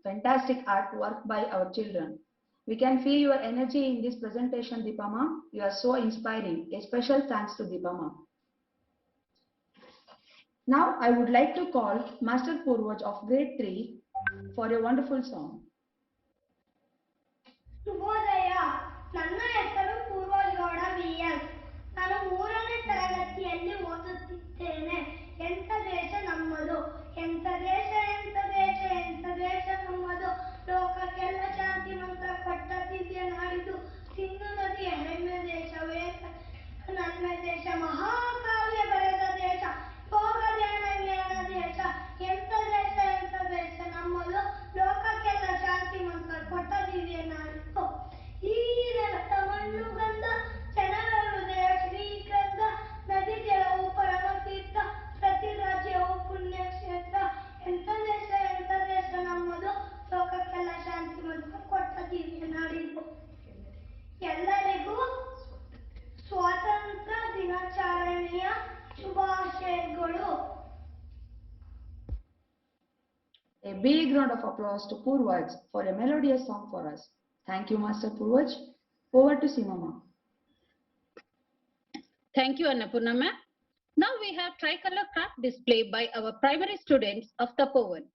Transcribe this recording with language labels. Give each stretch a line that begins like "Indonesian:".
English: Fantastic artwork by our children. We can feel your energy in this presentation, Deepa ma'am. You are so inspiring. A special thanks to Deepa ma'am. Now, I would like to call Master Purvaj of grade 3 for a wonderful song.
Kannada: ಶುಭೋದಯ. ನನ್ನ ಹೆಸರು ಪೂರ್ವಜ್ Gowda VS. ನಾನು 3ನೇ ತರಗತಿಯಲ್ಲಿ ಓದುತ್ತಿದ್ದೇನೆ. ಎಂಥ ದೇಶ ನಮ್ಮದು, ಎಂಥ ದೇಶ ಎಂಥ ದೇಶ ಎಂಥ ದೇಶ ನಮ್ಮದು, ಲೋಕಕ್ಕೆಲ್ಲ ಶಾಂತಿ ಮಂತ್ರ ಕೊಟ್ಟ ದಿವ್ಯ ನಾಡಿದು, ಸಿಂಧು ನದಿಯ ಹೆಮ್ಮೆ ದೇಶವೇ ನನ್ನ ದೇಶ, ಮಹಾಕಾವ್ಯ ಬರೆದ ದೇಶ, ಯೋಗ ಧ್ಯಾನ ಜ್ಞಾನ ದೇಶ, ಎಂಥ ದೇಶ ನಮ್ಮದು, ಲೋಕಕ್ಕೆಲ್ಲ ಶಾಂತಿ ಮಂತ್ರ ಕೊಟ್ಟ ದಿವ್ಯ ನಾಡಿದು. ಈ ರಕ್ತ ಮಣ್ಣು ಗಂಧ ಜನರ ಹೃದಯ ಶ್ರೀಗಂಧ, ನದಿ ಜಲವು ಪರಮ ತೀರ್ಥ, ಪ್ರತಿ ರಾಜ್ಯವು ಪುಣ್ಯ ಕ್ಷೇತ್ರ, ಎಂಥ ದೇಶ ನಮ್ಮದು, ಲೋಕಕ್ಕೆಲ್ಲ ಶಾಂತಿ ಮಂತ್ರ ಕೊಟ್ಟ ದಿವ್ಯ ನಾಡಿದು. ಎಲ್ಲರಿಗೂ ಸ್ವಾತಂತ್ರ್ಯ ದಿನಾಚರಣೆಯ ಶುಭಾಶಯಗಳು.
English: A big round of applause to Purvaj for a melodious song for us. Thank you, Master Purvaj. Over to Seema ma'am. Thank you, Annapurna ma'am. Now we have tricolor craft display by our primary students of Tapovan.